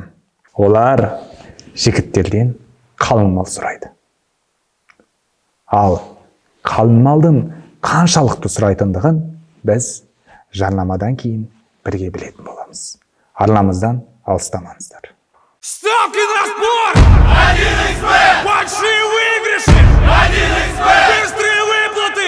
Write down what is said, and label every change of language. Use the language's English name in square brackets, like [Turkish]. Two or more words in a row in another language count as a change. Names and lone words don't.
[Kazakh] Олар жігіттерден қалың мал сұрайды. Ал қалың малдың қаншалықты сұрайтындығын біз жарнамадан кейін бірге білетін боламыз. Арнамыздан алыстамаңыздар. [Russian] Ставки на спорт! 1xBet! Большие выигрыши! 1xBet! Быстрые выплаты!